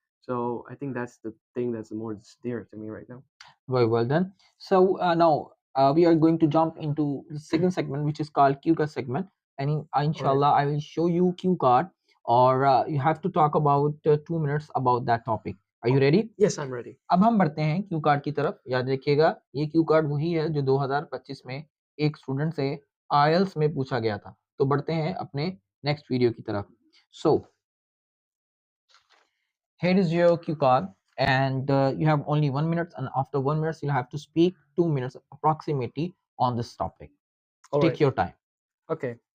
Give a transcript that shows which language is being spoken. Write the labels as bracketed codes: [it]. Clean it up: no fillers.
[en] So I think that's the thing that's the most dear to me right now. Very well done. So now we are going to jump into the second segment, which is called Q card segment. And inshallah, I will show you Q card, or you have to talk about 2 minutes about that topic. Are you ready? Yes, I'm ready. [ur] اب ہم بڑھتے ہیں کیو card کی طرف. یاد رکھیے گا, یہ کیو card وہی ہے جو 2025 میں ایک اسٹوڈنٹ سے آئلس میں پوچھا گیا تھا. تو بڑھتے ہیں اپنے نیکسٹ ویڈیو کی طرف. [en] So here is your cue card, and you have only 1 minute, and after 1 minute you have to speak 2 minutes approximately on this topic. All Take right. your time. Okay.